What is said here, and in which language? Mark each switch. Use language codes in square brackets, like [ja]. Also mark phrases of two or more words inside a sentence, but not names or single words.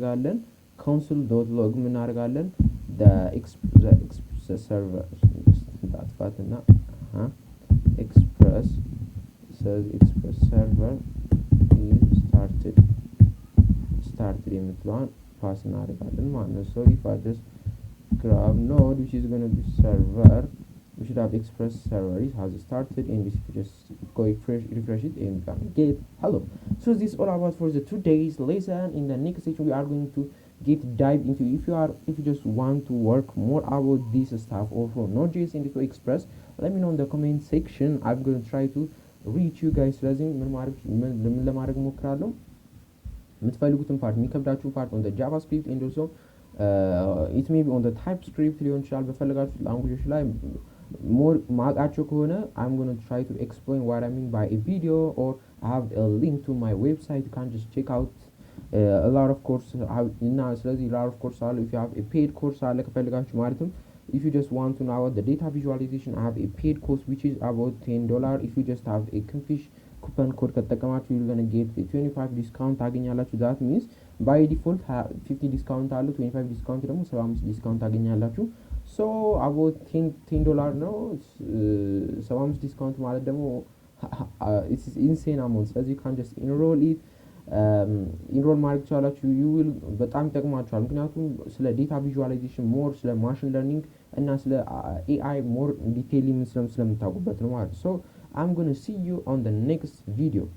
[en] አደርጋለን the server ላጥፋትና express says express server is started [am] የምትለዋን ፓስ እናደርጋለን ማለት ነው [en] so if I just grab node which is going to be server we should have express server it has started and if you just go refresh it and you can get hello so this is all about for the today's lesson in the next section we are going to dive into if you just want to work more about this stuff or for Node.js and to express let me know in the comment section I'm going to try to reach you guys [am] ስለዚህ ምን ለማድረግ ሞክራለሁ የምትፈልጉትን ፓርት የሚከብዳችሁ ፓርት [en] on the JavaScript and also it may be on the TypeScript [am] ሊሆን ይችላል በፈለጋችሁ ላንጉጆች ላይ [en] more [am] ማቃቸው ከሆነ [en] I'm going to try to explain what I mean by a video or I have a link to my website you can just check out a lot of courses [am] እና ስለዚህ [en] a lot of courses አሉ if you have a paid course [am] አለ ከፈለጋችሁ ማለትም [en] if you just want to know about the data visualization I have a paid course which is about $10 if you just have a KINFISH coupon code ከተጠቀማችሁ you're going to get a 25 discount ታገኛላችሁ that means by default 50 discount አለ 25 discount ደግሞ 75 discount ታገኛላችሁ so about $10 ነው 75 discount [am] ማለት ደግሞ [en] it's insane amount so you can just enroll it enroll [am] ማድረግ ትችላላችሁ [en] you will [am] በጣም ይጠቅማችኋል ምክንያቱም ስለ data visualization more ስለ machine learning እና ስለ AI more detail ስለምታውቁበት ነው ማለት [en] so I'm going to see you on the next video